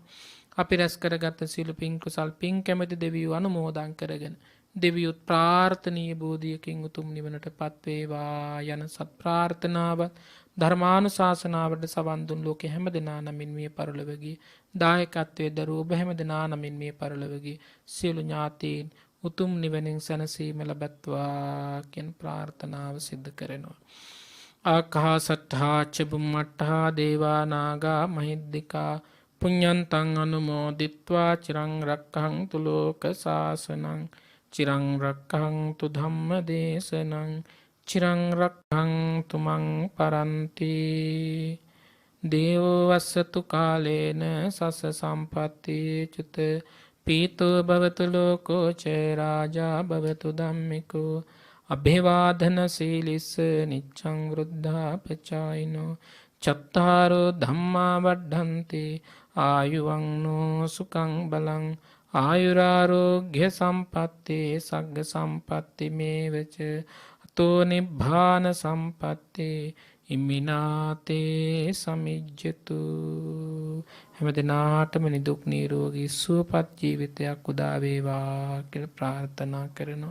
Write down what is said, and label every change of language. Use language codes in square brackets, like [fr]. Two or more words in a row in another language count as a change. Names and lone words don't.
[si] අපි රැස් කරගත් සියලු පින් කුසල් පින් කැමැති දෙවියෝ අනුමෝදන් කරගෙන දෙවියොත් ප්‍රාර්ථනීය බෝධියකින් උතුම් නිවනටපත් වේවා යන සත් ප්‍රාර්ථනාවත් ධර්මානුශාසනාවට සවන් දුන් ලෝකේ හැම දෙනා නමින් මේ පරිලෝකීය දායකත්වයේ දරුවෝ ඔබ හැම දෙනා නමින් මේ පරිලෝකීය සියලු ඥාතීන් උතුම් නිවනින් සැනසීම ලබත්වා කියන ප්‍රාර්ථනාව සිද්ධ කරනවා. [pi] ආකාසට්ඨා ච බුම්මට්ඨා දේවා නාග මහිද්దికා පුඤ්ඤන්තං අනුමෝදිත්වා චිරං රක්ඛන්තු ලෝක සාසනං චිරං රක්ඛන්තු ධම්ම දේශනං චිරං රක්ඛන්තු මං පරන්ති දේවෝ වස්සතු කාලේන සස්ස සම්පatti චුත පීතෝ භවතු ලෝකෝ ච රාජා භවතු ධම්මිකෝ අභිවාදන සීලිස්ස නිච්ඡං වෘද්ධා පචායිනෝ චත්තාරෝ ධම්මා වඩ්ඩන්ති ආයුවංනෝ සුඛං බලං ආයුරාරෝග්‍ය සම්පatti සග්ග සම්පatti මේවච අතෝ නිබ්බාන සම්පatti ඉමිනාතේ සමිජ්ජතු [si] හැම දිනාටම නිදුක් නිරෝගී සුවපත් ජීවිතයක් උදා වේවා කියලා ප්‍රාර්ථනා කරනවා.